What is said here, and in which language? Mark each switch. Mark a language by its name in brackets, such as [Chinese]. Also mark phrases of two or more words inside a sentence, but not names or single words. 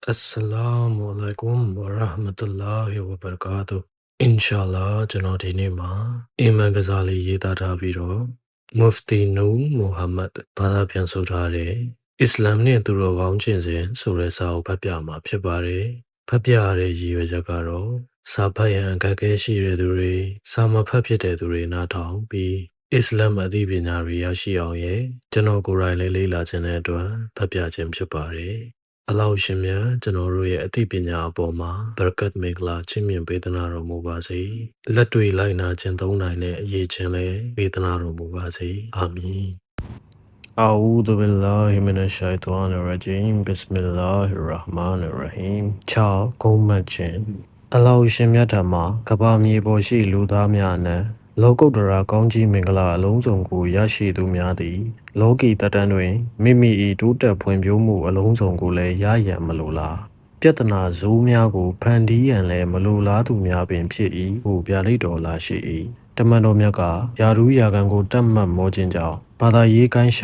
[Arabic] السلام عليكم ورحمة الله وبركاته. [Burmese] Inshallah ကျွန်တော်ဒီနေ့မှာအီမန်ကစားလေးရေးသားထားပြီးတော့ Mufti Noor Muhammad ဘာသာပြန်ဆိုထားတဲ့အစ္စလာမ်နဲ့သူတော်ကောင်းချင်းစဉ်ဆိုတဲ့စာအု ပ်ဖတ်ပြမှာဖြစ်ပါတယ်။ဖတ်ပြရတဲ့ရည်ရွယ်ချက်ကတော့စာဖတ်ရန်အခက်အခဲရှိတဲ့သူတွေစာမဖတ်ဖြစ်တဲ့သူတွေနားထောင်ပြီးအစ္စလာမ်အသိပညာတွေရရှိအောင်ရဲ့ကျွန်တော်ကိုယ်တိုင်လေးလေ့လာခြင်းတဲ့အတွက်ဖတ်ပြခြင်းဖြစ်ပါတယ်။အလောင်းရှင်များကျွန်တော်တို့ရဲ့အသိပညာအပေါ်မှာဘရကတ်မင်္ဂလာချီးမြှင့်ပေးသနာတော်မူပါစေ။လက်တွေ့လိုက်နာခြင်းသုံးနိုင်တဲ့အရေးချင်းလည်းပေးသနာတော်မူပါစေ။အာမင်။ [Arabic] أعوذ بالله من الشيطان الرجيم. بسم الله الرحمن الرحيم. [Burmese] 6. ဂုဏ်မှတ်ခြင်းအလောင်းရှင်မြတ်ထံမှာကဘာမြေပေါ်ရှိလူသားများနဲ့လောကုတ္တရာကောင်းကြီးမင်္ဂလာအလုံးစုံကိုရရှိသူများသည်လောကီတတန်းတွင်မိမိ၏တိုးတက်ဖွံ့ဖြိုးမှုအလုံးစုံကိုလည်းရရန်မလိုလားပြဿ နာဇိုးများကိုဖန်တီးရန်လည်းမလိုလားသူများပင်ဖြစ်၏ဟုဗျာဒိတ်တော်လာရှိ၏တမန်တော်မြတ်ကယာရူးယာကန်ကိုတတ်မှတ်မောခြင်းကြောင့်ဘာသာရေးကိုင်း